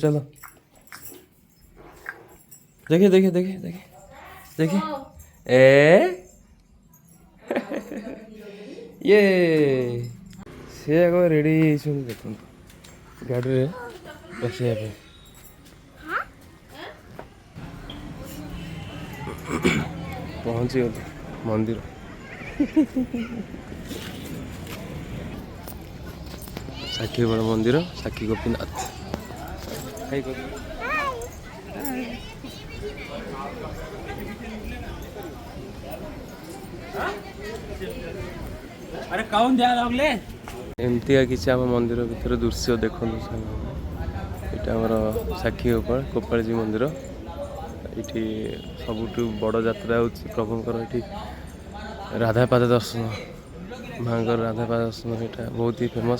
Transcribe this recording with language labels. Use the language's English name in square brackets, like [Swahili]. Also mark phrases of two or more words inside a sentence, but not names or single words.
[Odia] ଚାଲ ଦେଖେ ଦେଖେ ଦେଖେ ଦେଖେ ଦେଖେ ଏ ଇଏ ସେ ଆଗ ରେଡ଼ି ହେଇଛନ୍ତି, ଦେଖନ୍ତୁ ଗାଡ଼ିରେ ବସିବା ପାଇଁ। ପହଞ୍ଚିଗଲୁ ମନ୍ଦିର। ସାକ୍ଷୀ ଗୋପାଳ ମନ୍ଦିର, ସାକ୍ଷୀ ଗୋପୀନାଥ। [Hindi] अरे कौन जा रहा [Odia] ଏମିତିଆ କିଛି ଆମ ମନ୍ଦିର ଭିତରେ ଦୃଶ୍ୟ ଦେଖନ୍ତୁ ସାଙ୍ଗମାନେ। ଏଇଟା ଆମର ସାକ୍ଷୀ ଗୋପାଳଜୀ ମନ୍ଦିର। ଏଇଠି ସବୁଠୁ ବଡ଼ ଯାତ୍ରା ହେଉଛି ପ୍ରଭୁଙ୍କର। ଏଠି ରାଧାପାଦ ଦର୍ଶନ, ମାଙ୍କର ରାଧାପାଦ ଦର୍ଶନ ଏଇଟା ବହୁତ ହି ଫେମସ୍।